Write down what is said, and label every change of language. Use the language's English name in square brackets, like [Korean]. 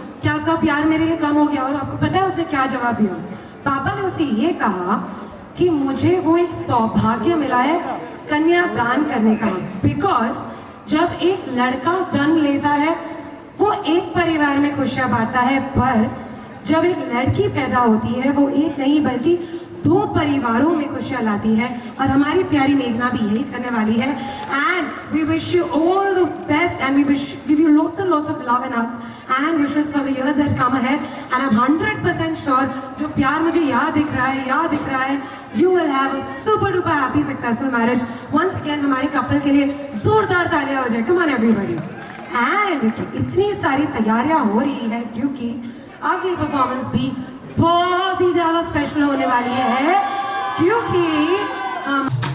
[Hindi] क्या आपका प्यार मेरे लिए कम हो गया? और आपको पता है उसने क्या जवाब दिया? पापा ने उसे ये कहा कि मुझे वो एक सौभाग्य मिला है कन्यादान करने का, बिकॉज जब एक लड़का जन्म लेता है वो एक परिवार में खुशियां बांटता है, पर जब एक लड़की पैदा होती है वो एक नहीं बल्कि 2 परिवारों में खुशियां लाती है। और हमारी प्यारी मेघना भी यही करने वाली है। [English] And we wish you all the best and we wish give you lots and lots of love and hugs and wishes for the years that come ahead. And I'm 100% sure [Hindi] जो प्यार मुझे याद दिख रहा है, [English] you will have a super duper happy successful marriage. Once again [Hindi] हमारे couple के लिए जोरदार तालियां हो जाए। [English] Come on everybody. [Hindi] एंड इतनी सारी तैयारियां हो रही है क्योंकि अगली परफॉर्मेंस भी बहुत ही ज्यादा स्पेशल होने वाली है, क्योंकि हम